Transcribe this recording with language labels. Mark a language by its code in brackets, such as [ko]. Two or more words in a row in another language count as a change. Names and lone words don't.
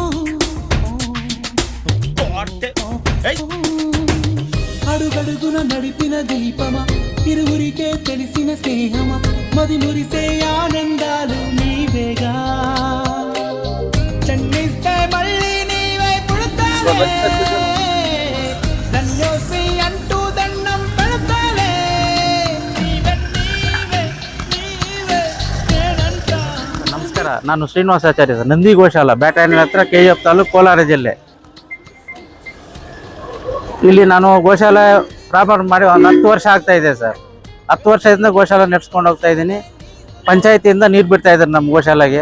[te] అడుగడుగున నడిపిన దీపమా ఇరువురికే తెలిసిన స్నేహమా మది మురిసే ఆనందాలు నీవేగా చెన్నిస్తే మళ్ళీ నీవై పుడతావే ధన్యోస్మి అంటూ దండం పెడతావే నీవే నేనంటా. [kn] ನಮಸ್ಕಾರ, ನಾನು ಶ್ರೀನಿವಾಸಾಚಾರ್ಯ ಸರ್, ನಂದಿ ಗೋಶಾಲ ಬ್ಯಾಟರಾಯನ ಹತ್ರ KF ತಾಲೂಕು ಕೋಲಾರ ಜಿಲ್ಲೆ. ಇಲ್ಲಿ ನಾನು ಗೋಶಾಲ ಪ್ರಾರಂಭ ಮಾಡಿ ಒಂದು 10 ವರ್ಷ ಆಗ್ತಾ ಇದೆ ಸರ್. 10 ವರ್ಷದಿಂದ ಗೋಶಾಲ ನಡೆಸ್ಕೊಂಡು ಹೋಗ್ತಾ ಇದ್ದೀನಿ. ಪಂಚಾಯತಿಯಿಂದ ನೀರು ಬಿಡ್ತಾ ಇದ್ದಾರೆ ನಮ್ಮ ಗೋಶಾಲೆಗೆ.